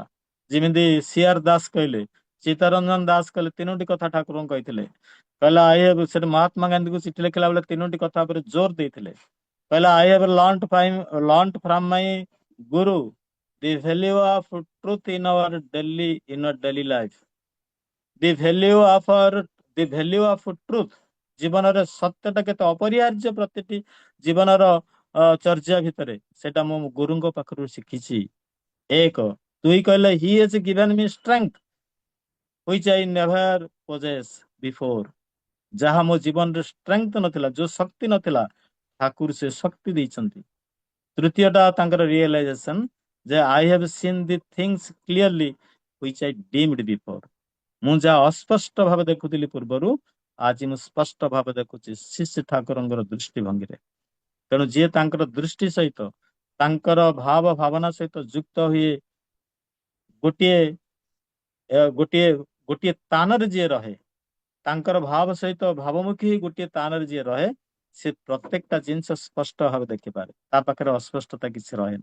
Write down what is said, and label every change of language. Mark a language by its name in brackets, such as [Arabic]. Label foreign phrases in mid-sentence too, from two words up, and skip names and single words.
[Odia] ଯେମିତି ସିଆର ଦାସ କହିଲେ, ଚିତ୍ତରଞ୍ଜନ ଦାସ କହିଲେ, ତିନୋଟି କଥା ଠାକୁରଙ୍କୁ କହିଥିଲେ। କହିଲା ସେଠି ମହାତ୍ମା ଗାନ୍ଧୀଙ୍କୁ ଚିଠି ଲେଖିଲା ବେଳେ ତିନୋଟି କଥା ଉପରେ ଜୋର ଦେଇଥିଲେ। [English] କହିଲା I have learnt from my guru the value of truth in our daily life, the value of truth, [Odia] ଜୀବନରେ ସତ୍ୟଟା କେତେ ଅପରିହାର୍ଯ୍ୟ ପ୍ରତିଟି ଜୀବନର ଚର୍ଯ୍ୟା ଭିତରେ, ସେଟା ମୁଁ ଗୁରୁଙ୍କ ପାଖରୁ ଶିଖିଛି। ଏକ। ଦୁଇ କହିଲେ [English] he has given me strength which I never possessed before, [Odia] ଯାହା ମୋ ଜୀବନରେ ଷ୍ଟ୍ରେଂଥ ନଥିଲା, ଯୋଉ ଶକ୍ତି ନଥିଲା, ଠାକୁର ସେ ଶକ୍ତି ଦେଇଛନ୍ତି। ତୃତୀୟଟା ତାଙ୍କର ରିଏଲାଇଜେସନ ଯେ [English] I have seen the things clearly which I deemed before, [Odia] ମୁଁ ଯାହା ଅସ୍ପଷ୍ଟ ଭାବେ ଦେଖୁଥିଲି ପୂର୍ବରୁ, ଆଜି ମୁଁ ସ୍ପଷ୍ଟ ଭାବେ ଦେଖୁଛି ଶିଶୁ ଠାକୁରଙ୍କର ଦୃଷ୍ଟିଭଙ୍ଗୀରେ। ତେଣୁ ଯିଏ ତାଙ୍କର ଦୃଷ୍ଟି ସହିତ, ତାଙ୍କର ଭାବ ଭାବନା ସହିତ ଯୁକ୍ତ ହୁଏ, ଗୋଟିଏ ଗୋଟିଏ ଗୋଟିଏ ତାନରେ ଯିଏ ରହେ, ତାଙ୍କର ଭାବ ସହିତ ଭାବମୁଖୀ ହେଇ ଗୋଟିଏ ତାନରେ ଯିଏ ରହେ, ସେ ପ୍ରତ୍ୟେକଟା ଜିନିଷ ସ୍ପଷ୍ଟ ଭାବେ ଦେଖିପାରେ, ତା ପାଖରେ ଅସ୍ପଷ୍ଟତା କିଛି ରହେନି।